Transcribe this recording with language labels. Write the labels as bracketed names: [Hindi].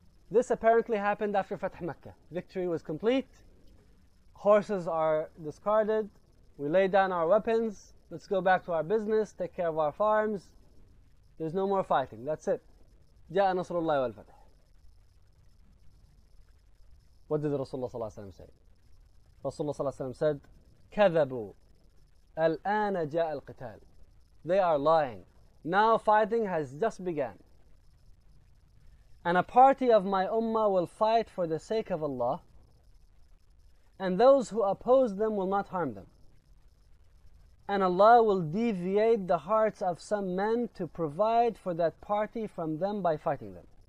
[English] This apparently happened after Fath Makkah. Victory was complete, horses are discarded, we lay down our weapons, let's go back to our business, take care of our farms, there's no more fighting, that's it. [Arabic] Ja'a Nasrullah wal Fath. [English] What did Rasulullah say? Rasulullah said, [Arabic] كَذَبُوا الْآنَ جَاءَ الْقِتَالِ. [English] They are lying. Now fighting has just begun. And a party of my ummah will fight for the sake of Allah, and those who oppose them will not harm them. And Allah will deviate the hearts of some men to provide for that party from them by fighting them.